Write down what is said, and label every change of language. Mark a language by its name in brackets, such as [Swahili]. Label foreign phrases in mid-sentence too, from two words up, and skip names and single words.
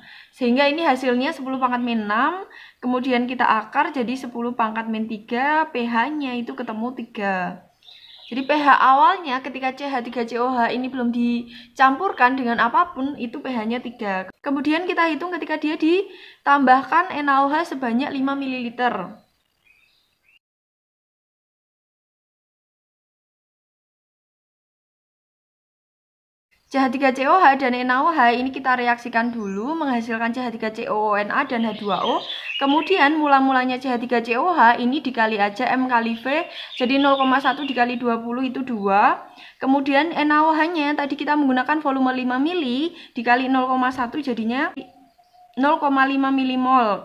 [Indonesian] Sehingga ini hasilnya 10 pangkat min 6. Kemudian kita akar jadi 10 pangkat min 3. pH-nya itu ketemu 3. Jadi pH awalnya ketika CH3COOH ini belum dicampurkan dengan apapun, itu pH-nya 3. Kemudian kita hitung ketika dia ditambahkan NaOH sebanyak 5 ml. CH3COOH dan NaOH ini kita reaksikan dulu menghasilkan CH3COONa dan H2O. Kemudian mula-mulanya CH3COOH ini dikali aja M kali V, jadi 0,1 dikali 20 itu 2. Kemudian NaOH-nya tadi kita menggunakan volume 5 mili dikali 0,1 jadinya 0,5 milimol.